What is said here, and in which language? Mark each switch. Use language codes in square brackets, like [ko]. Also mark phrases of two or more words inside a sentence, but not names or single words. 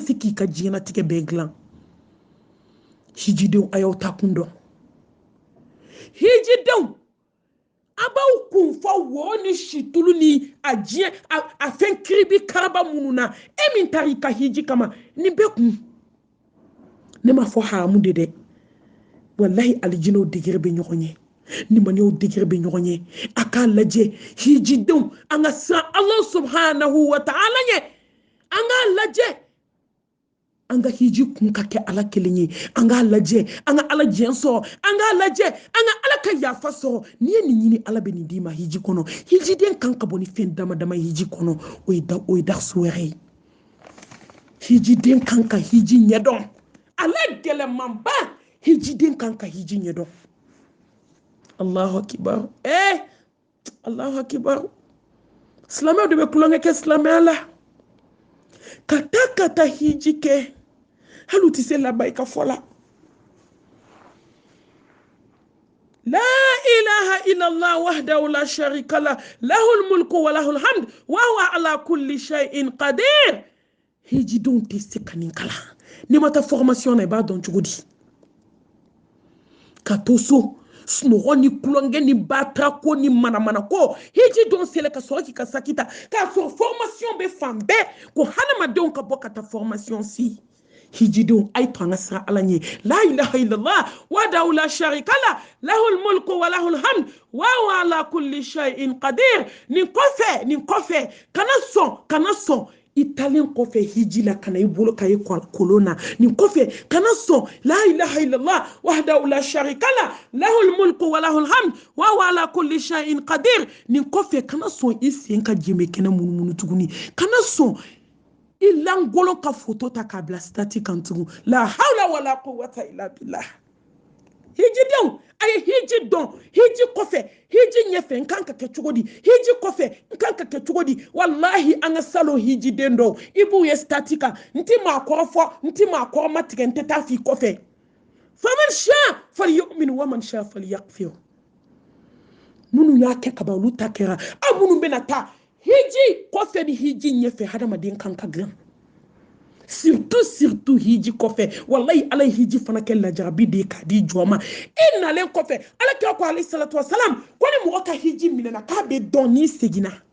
[bm] se k'i ka diɲɛnatigɛ bɛɛ dilan hijidenw a y'aw ta kun dɔn hijidenw a b'aw kun fɔ wo ni situlu ni a diɲɛ a fɛn kiribi karaba minnu na e min taara i ka hiji kama nin bɛɛ kun ne ma fɔ haramu de dɛ wallahi alijinɛw degere bɛ ɲɔgɔn ye nimaniyaw degere bɛ ɲɔgɔn ye a k'a lajɛ hijidenw an ka siran [ar] الله سبحانه وتعالى [bm] ɲɛ an k'a lajɛ an ka hiji kun ka kɛ ala kelen ye an k'a lajɛ an ka ala jɛn sɔrɔ an k'a lajɛ an ka ala ka yafa sɔrɔ n'i ye nin ɲini ala bɛ nin d'i ma hiji kɔnɔ hijiden kan ka bɔ ni fɛn dama dama hiji kɔnɔ o ye darasu wɛrɛ ye hijiden kan ka hiji ɲɛdɔn ala gɛlɛmanba hijiden kan ka hiji ɲɛdɔn [ar] الله أكبر الله أكبر [bm] silamɛw de bɛ kulonkɛ kɛ silamɛya la ka taa hiji kɛ hali u tɛ se laban i ka fɔ la [ar] لا إله إلا الله وحده لا شريك له له الملك وله الحمد وهو على كل شيء قدير [bm] hijidenw tɛ se ka nin kala n'i ma taa formation na i b'a dɔn cogo di ka to so sunɔgɔ ni kulonkɛ ni batarako ni manamanako hiji don sele ka sɔrɔ k'i ka saki ta k'a sɔrɔ formation bɛ fan bɛɛ ko hadamadenw ka bɔ ka taa formation si hijidenw a ye to an ka siran ala ɲɛ [ar] لا إله إلا الله وحده لا شريك له له الملك وله الحمد وهو على كل شيء قدير [bm] nin kɔfɛ kana sɔn i talen kɔfɛ hiji la kana i bolo ka ye kolon na nin kɔfɛ kana sɔn [ar] لا إله إلا الله وحده لا شريك له له الملك وله الحمد وهو على كل شيء قدير [bm] nin kɔfɛ kana sɔn i sen ka jɛmɛ kɛnɛ munumunu tuguni kana sɔn i langolon ka foto ta k'a bila stati kan tugun la [ar] حول ولا قوة إلا بالله [bm] hijidenw a ye hiji dɔn hiji kɔfɛ hiji ɲɛfɛ n kan ka kɛ cogo di hiji kɔfɛ n kan ka kɛ cogo di wallahi an ka salo hijiden dɔw i b'u ye stati kan n tɛ maa kɔrɔ fɔ n tɛ maa kɔrɔ matigɛ n tɛ taa f'i kɔfɛ [ar] فمن شاء فليؤمن ومن شاء فليكفر [bm] minnu y'a kɛ kaban olu ta kɛra aw minnu bɛna taa hiji kɔfɛ ni hiji ɲɛfɛ hadamaden kan ka dilan surtout hiji kɔfɛ wallahi ala hiji fana kɛ lajarabi de k'a di jɔn ma i nalen kɔfɛ ala kira ko [ar] عليه الصلاة والسلام [bm] ko ni mɔgɔ ka hiji minɛna k'a bɛ dɔn n'i seginna